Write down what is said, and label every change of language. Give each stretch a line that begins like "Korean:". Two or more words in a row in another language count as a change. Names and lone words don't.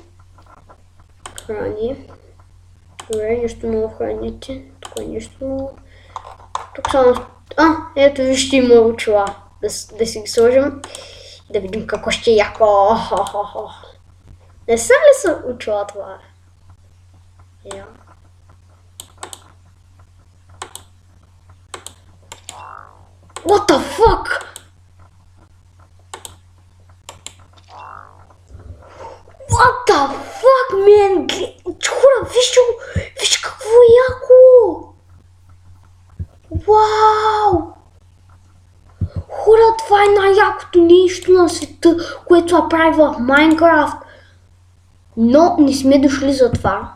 Bulgarian: Храни. Добре, нещо ново в храните. Тук е нещо ново. Тук само... ето вижте има очила. Да си ги сложим. Да видим какво ще е яко. Не са ли са очила това?
English: What the fuck? What the fuck, man?
Bulgarian: Хора, виж какво е яко! Вау! Хора, това е най-якото нещо на света, което направи в Minecraft. Но не сме дошли за това.